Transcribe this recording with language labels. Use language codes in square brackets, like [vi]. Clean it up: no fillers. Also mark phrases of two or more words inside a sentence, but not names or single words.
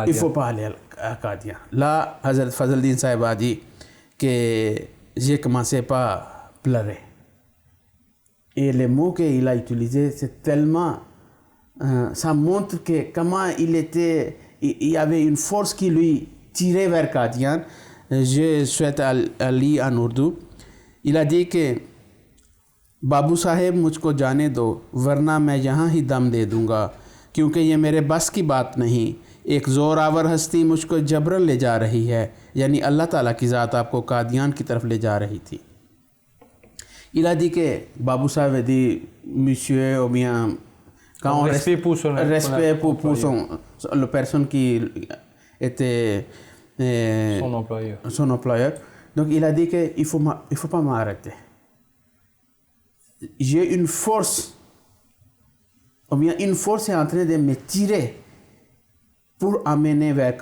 [fr] Il ne faut pas aller à Qadian. Là, Hazrat Fazaldin Sahib a dit que j'ai commencé par pleurer. Et les mots qu'il a utilisés, c'est tellement... ça montre que comment il était... Il y avait une force qui lui tirait vers Qadian. Je souhaite à lire en ourdou. Il a dit que [ur] بابو صاحب مجھ کو جانے دو ورنہ میں یہاں ہی دم دے دوں گا کیونکہ یہ میرے بس کی بات نہیں ایک زوراور ہستی مجھ کو جبراً لے جا رہی ہے یعنی اللہ تعالیٰ کی ذات آپ کو قادیان کی طرف لے جا رہی تھی. [fr] Il a dit que Babou Sahib a dit monsieur ou bien quand on respect pour son la personne qui était son employeur. Donc il a dit que il faut pas m'arrêter. J'ai une force, ou bien une force est en train de me tirer pour amener vers Qadian.